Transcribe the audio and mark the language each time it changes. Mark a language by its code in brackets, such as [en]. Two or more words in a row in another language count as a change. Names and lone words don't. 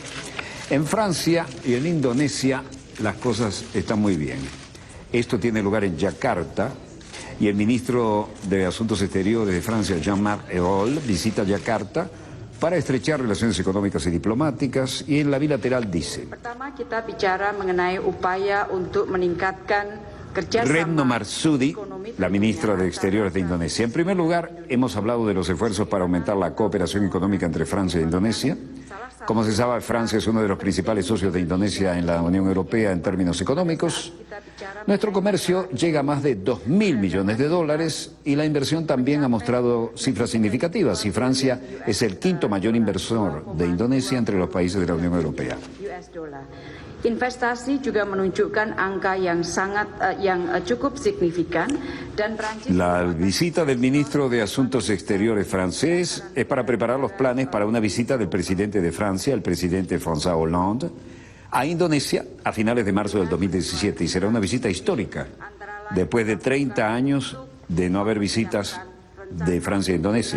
[es] En Francia y en Indonesia las cosas están muy bien. Esto tiene lugar en Yakarta y el ministro de Asuntos Exteriores de Francia, Jean-Marc Ayrault, visita Yakarta para estrechar relaciones económicas y diplomáticas, y en la bilateral dice: [id] Pertama, kita bicara mengenai upaya untuk meningkatkan [es] Retno Marsudi, la ministra de Exteriores de Indonesia. En primer lugar, hemos hablado de los esfuerzos para aumentar la cooperación económica entre Francia e Indonesia. Como se sabe, Francia es uno de los principales socios de Indonesia en la Unión Europea en términos económicos. Nuestro comercio llega a más de 2.000 millones de dólares y la inversión también ha mostrado cifras significativas, y Francia es el quinto mayor inversor de Indonesia entre los países de la Unión Europea. [id] Investasi juga menunjukkan angka yang cukup signifikan dan Prancis. [es] La visita del ministro de Asuntos Exteriores francés es para preparar los planes para una visita del presidente de Francia, el presidente François Hollande, a Indonesia a finales de marzo del 2017, y será una visita histórica después de 30 años de no haber visitas de Francia a Indonesia.